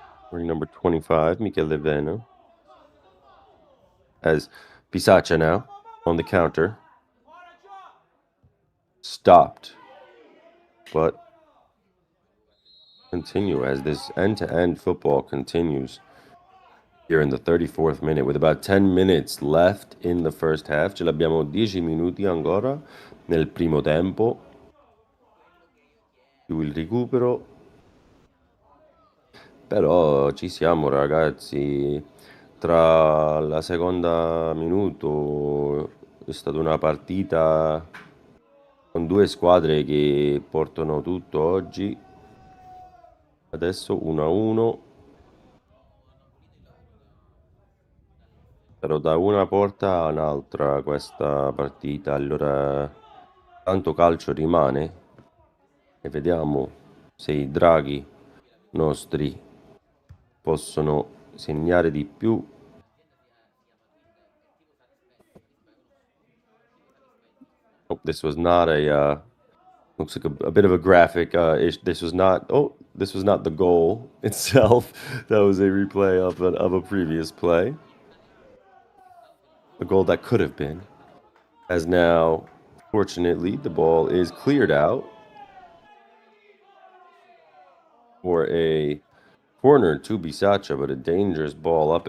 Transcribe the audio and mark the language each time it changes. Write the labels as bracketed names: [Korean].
[English] Wearing number 25, Michele Veno. As Bisaccia now on the counter. Stopped. But continue as this end-to-end football continues here in the 34th minute with about 10 minutes left in the first half. [Italian] Ce l'abbiamo 10 minuti ancora nel primo tempo. Più il recupero. Però ci siamo, ragazzi. Tra la seconda minuto è stata una partita con due squadre che portano tutto oggi. Adesso 1-1. Però da una porta a un'altra questa partita. Allora, tanto calcio rimane e vediamo se i draghi nostri possono segnare di più. [English] Oh, this was not a looks like a bit of a graphic. This was not the goal itself. That was a replay of a previous play. A goal that could have been. As now, fortunately, the ball is cleared out for a corner to Bisaccia, but a dangerous ball up.